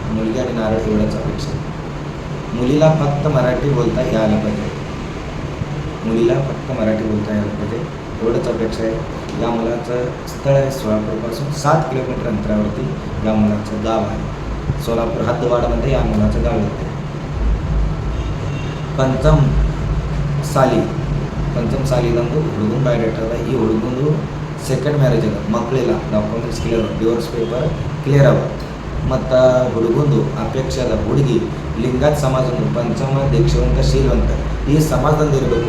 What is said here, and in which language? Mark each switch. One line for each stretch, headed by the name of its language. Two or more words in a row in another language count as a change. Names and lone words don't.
Marathi: मुलगी आणि नारळ एवढंच अपेक्षा. मुलीला फक्त मराठी बोलता यायला पाहिजे, मुलीला फक्त मराठी बोलता यायला पाहिजे एवढंच अपेक्षा आहे. या मुलाचं स्थळ आहे सोलापूरपासून 7 किलोमीटर अंतरावरती या मुलाचं गाव आहे. सोलापूर हद्दवाडामध्ये या मुलाचं गाव येते.
Kannada: पंचम ಸಾಲಿದಂದು ಹುಡುಗನ ಬಯೋಡೇಟಾ ಅದ. ಈ ಹುಡುಗಂದು
English: second marriage
Kannada: ಅದ, ಮಕ್ಕಳಿಲ್ಲ,
English: documents clear
Kannada: ಅವ,
English: divorce paper clear
Kannada: ಅವ. ಮತ್ತು ಹುಡುಗಂದು ಅಪೇಕ್ಷೆ ಅದ ಹುಡುಗಿ ಲಿಂಗಾಯತ್ ಸಮಾಜದ ಪಂಚಮ ದೀಕ್ಷವಂತ ಶೀಲವಂತ ಈ ಸಮಾಜದಲ್ಲಿ ಇರಬೇಕು.